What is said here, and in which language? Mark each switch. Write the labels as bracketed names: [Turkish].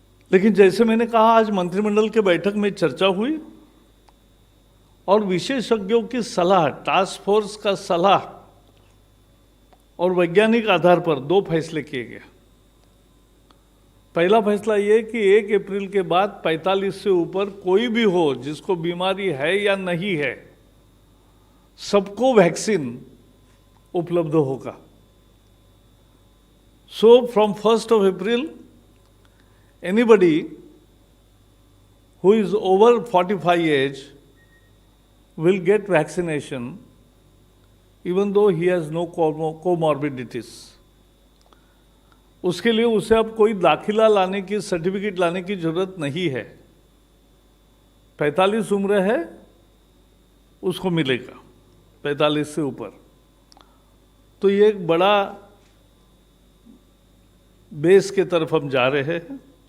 [Hindi] लेकिन जैसे मैंने कहा, आज मंत्रिमंडल के बैठक में चर्चा हुई और विशेषज्ञों की सलाह, टास्क फोर्स का सलाह और वैज्ञानिक आधार पर 2 फैसले किए गए। पहला फैसला ये कि 1 अप्रैल के बाद 45 से ऊपर कोई भी हो जिसको बीमारी है या नहीं है, सबको वैक्सीन उपलब्ध होगा। [English] So from 1st of April anybody who is over 45 age will get vaccination even though he has no comorbidities. [Hindi] उसके लिए उसे अब कोई दाखिला लाने की, सर्टिफिकेट लाने की जरूरत नहीं है। 45 उम्र है उसको मिलेगा, 45 से ऊपर। तो ये एक बड़ा बेस के तरफ हम जा रहे हैं।